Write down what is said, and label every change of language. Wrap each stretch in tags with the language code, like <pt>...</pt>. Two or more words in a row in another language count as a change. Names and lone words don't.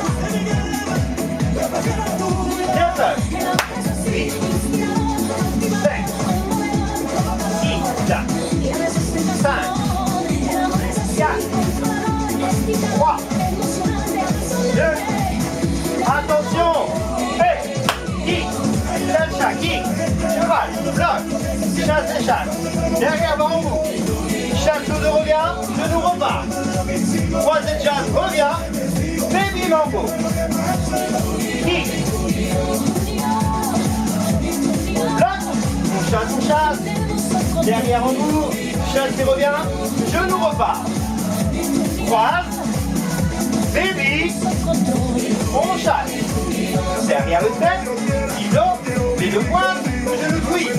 <es>El amor es así, inspirador, cautivador, conmovedor, provocador. Y a veces tentación. El amor es así, consolador, excitador, emocionante, resonante.</es> <fr>Attention. Hey, kick, cha-cha, kick, cheval, bloc, chasse et chasse. Derrière bambou. Chasse de revient, genou repart. Croisé chasse, revient. Baby mambo. Kick. Bloc, on chasse. Derrière en bout, chasse et revient, genou repart. Croise. Baby, on chasse. Derrière le step, iso, les deux points, genou twist.</fr>